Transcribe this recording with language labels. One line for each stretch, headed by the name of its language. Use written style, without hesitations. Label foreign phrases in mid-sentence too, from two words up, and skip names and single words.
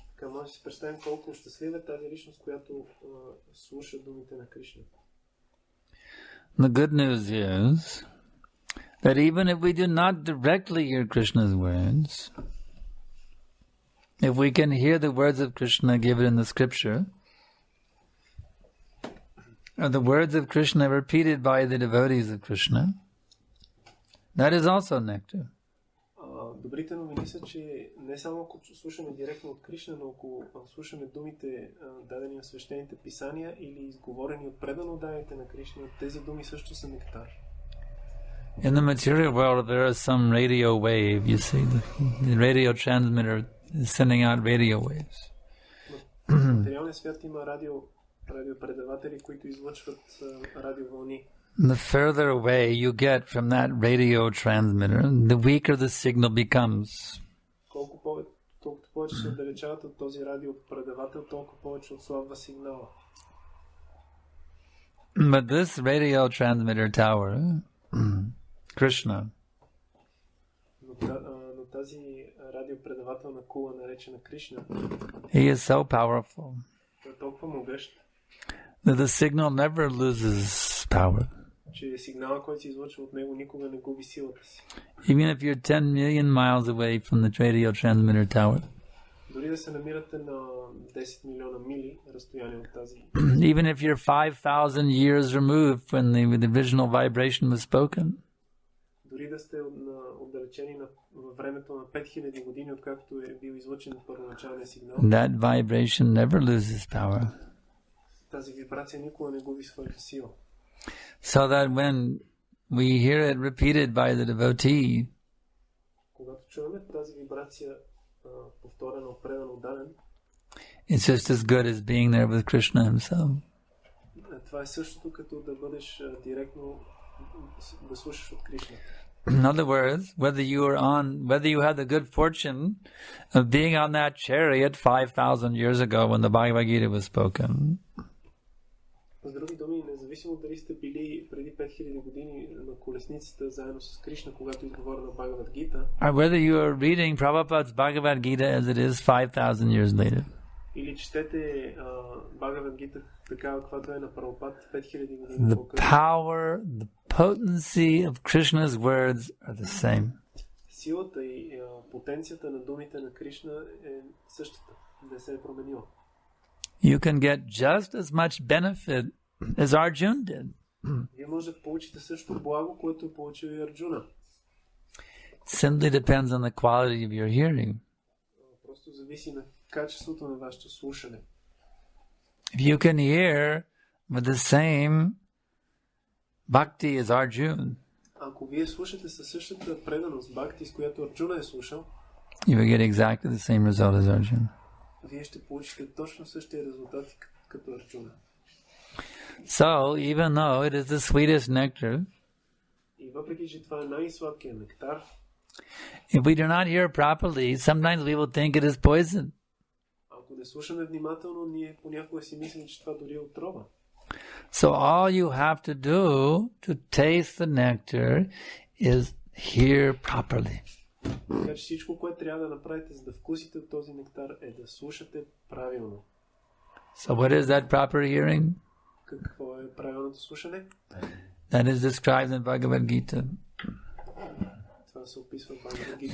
English: The good news is that even if we do not directly hear Krishna's words, if we can hear the words of Krishna given in the scripture, or the words of Krishna repeated by the devotees of Krishna, that is also nectar.
Bulgarian: Добрите новини са, че не само ако слушаме директно от Кришна, но ако слушаме думите дадени в свещените писания или изговорени от предано данните на Кришна, тези думи също са нектар.
English: In the material world there is some radio wave, you see, the radio transmitter is sending out radio waves.
Bulgarian: В материалния свят има радиопредаватели, които излъчват радиовълни.
English: The further away you get from that radio transmitter, the weaker the signal becomes.
Bulgarian: Колкото повече се отдалечават от този радиопредавател, толкова повече отслабва сигнала.
English: But this radio transmitter tower, Krishna,
Bulgarian: но тази радиопредавателна кула, наречена Кришна,
English: he is so powerful
Bulgarian: той е толкова могъщ,
English: that the signal never loses power.
Bulgarian: че сигнала, който се излъчва от него, никога не губи силата си.
English: Even if you're 10 million miles away from the radio transmitter tower,
Bulgarian: дори да се намирате на 10 милиона мили разстояние от тази,
English: even if you're 5,000 years removed when the original vibration was spoken,
Bulgarian: дори да сте отдалечени във времето на 5000 години, откакто е бил излъчен първоначалния сигнал,
English: that vibration never loses power.
Bulgarian: Тази вибрация никога не губи своята сила.
English: So that when we hear it repeated by the devotee,
Bulgarian: когато чуваме тази вибрация повторена от предан даден,
English: it's just as good as being there with Krishna himself.
Bulgarian: Това е същото като да бъдеш директно да слушаш от Кришна.
English: In other words, whether you had the good fortune of being on that chariot 5,000 years ago when the Bhagavad Gita was spoken,
Bulgarian: С други думи, независимо дали сте били преди 5000 години на колесницата заедно с Кришна, когато изговоря на Бхагавад Гита,
English: or whether you are reading Prabhupada's Bhagavad Gita as it is 5,000 years later,
Bulgarian: или четете Бхагавад Гита такава, каквато е на Прабхупад 5000 години
English: the
Bulgarian: по-късно,
English: power, the potency of Krishna's words are the same.
Bulgarian: силата и потенцията на думите на Кришна е същата, не се е променила.
English: You can get just as much benefit as Arjuna did.
Bulgarian: Вие може да получите също благо, което е получил и Арджуна.
English: Simply depends on the quality of your hearing.
Bulgarian: Просто зависи на качеството на вашето слушане.
English: If you can hear with the same bhakti as Arjuna,
Bulgarian: Ако вие слушате със същата преданост бхакти, с която Арджуна е слушал,
English: you will get exactly the same result as Arjuna.
Bulgarian: вие ще получите точно същия резултат като Арджуна.
English: So, even though it is the sweetest nectar,
Bulgarian: И въпреки, че това е най-сладкият нектар,
English: if we do not hear properly, sometimes we will think it is poison.
Bulgarian: ако не слушаме внимателно, ние понякога си мислим, че това дори е отрова.
English: So all you have to do to taste the nectar is hear properly.
Bulgarian: Така че всичко, което трябва да направите, за да вкусите от този нектар, е да слушате правилно.
English: So what is that proper hearing?
Bulgarian: Какво е правилното слушане?
English: That is described in Bhagavad Gita.
Bulgarian: Това се описва в Бхагавад Гита.